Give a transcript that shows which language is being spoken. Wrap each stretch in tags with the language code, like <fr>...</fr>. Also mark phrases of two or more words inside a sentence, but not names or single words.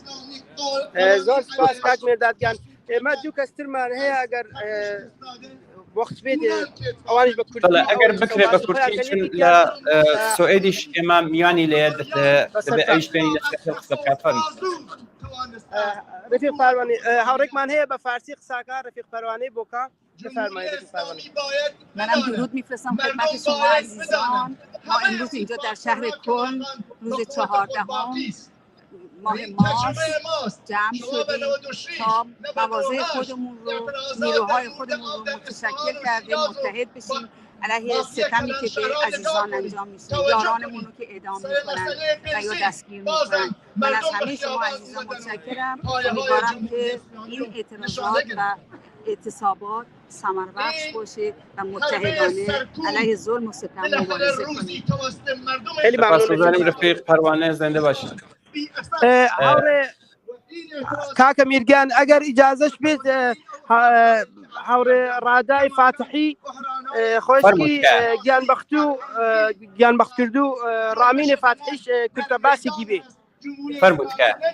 <ckb>زۆر سپاس کاک مێردادگیان ئێمە دوو کەسترمان هەیە ئەگەر وەخت بێت ئەوانش بە کورتی ئەگەر بکرێت بە کورتی چون لە سوئێدیش ئێمە میوانی لێ دەبێت ئەویش بێنی قسە کافەرم رفیق پاروانی هاوڕێکمان هەیە بە فارسی قساکار رفیق پاروانی بۆکە</ckb> <fa>منم درود میفرستم خدمت شما عزیزان. ما امروز اینجا در شهر کلن روز 14 ماه مارس جمع شدیم تا مواضع خودمون رو نیروهای خودمون رو متشکل کردیم متحد بشیم علیه ستمی که به عزیزان انجام میشه یارانمون رو که اعدام میکنن و یا دستگیر میکنن. من از همه شما عزیزان متشکرم. امیدوارم که این اعتراضات و اعتصابات ثمربخش باشه و متحدانه علیه ظلم و ستم مبارزه کنیم. خیلی سپاسگزاریم ممنون. رفیق پروانه زنده باشید.</fa> <ckb>هاوڕێ کاکە میرگان ئەگەر ئیجازەش بێت هاوڕێ ڕادای فاتحی خۆشکی گیانبەخت و ڕامینێ فاتحیش کورتە باسێکی بێ. فەرمووت کە</ckb>